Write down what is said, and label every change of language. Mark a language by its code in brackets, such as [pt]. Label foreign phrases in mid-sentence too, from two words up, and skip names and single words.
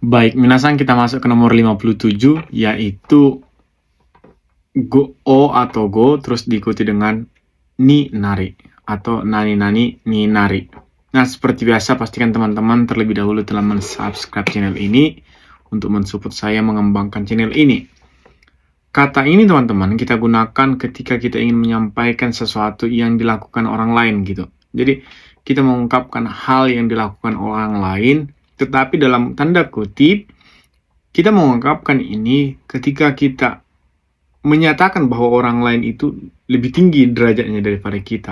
[id] Baik, minasan kita masuk ke nomor 57, yaitu o atau go, terus diikuti dengan [ja] になり, [id] atau [ja] なにになり. [id] Nah, seperti biasa, pastikan teman-teman terlebih dahulu telah mensubscribe channel ini untuk mensupport saya mengembangkan channel ini. Kata ini teman-teman kita gunakan ketika kita ingin menyampaikan sesuatu yang dilakukan orang lain gitu. Jadi kita mengungkapkan hal yang dilakukan orang lain, tetapi dalam tanda kutip kita mengungkapkan ini ketika kita menyatakan bahwa orang lain itu lebih tinggi derajatnya daripada kita.